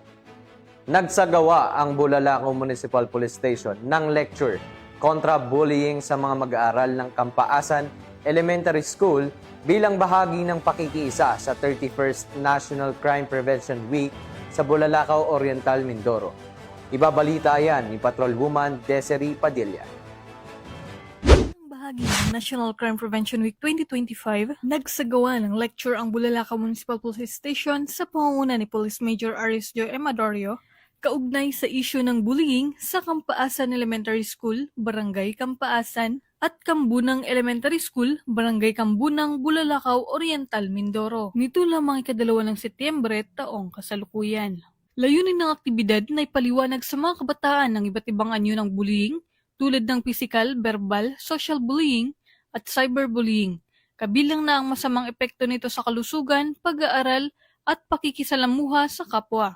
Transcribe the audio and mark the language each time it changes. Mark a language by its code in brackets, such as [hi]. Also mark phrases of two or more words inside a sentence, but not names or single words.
[tl] Nagsagawa ang Bulalakaw Municipal Police Station ng lecture kontra bullying sa mga mag-aaral ng Kampaasan Elementary School bilang bahagi ng pakikiisa sa 31st National Crime Prevention Week sa Bulalakaw Oriental, Mindoro. Ibabalita yan ni Patrolwoman Desiree Padilla. Bahagi ng National Crime Prevention Week 2025, nagsagawa ng lecture ang Bulalakaw Municipal Police Station sa pangunguna ni Police Major Arisjo Emadorio kaugnay sa isyu ng bullying sa Kampaasan Elementary School, Barangay Kampaasan at Kambunang Elementary School, Barangay Kambunang, Bulalakaw Oriental, Mindoro. Nito lamang 2 ng Setyembre taong kasalukuyan. Layunin ng aktibidad na ipaliwanag sa mga kabataan ng iba't ibang anyo ng bullying tulad ng [en] physical, verbal, social bullying [tl] at cyberbullying. Kabilang na ang masamang epekto nito sa kalusugan, pag-aaral at pakikisalamuha sa kapwa.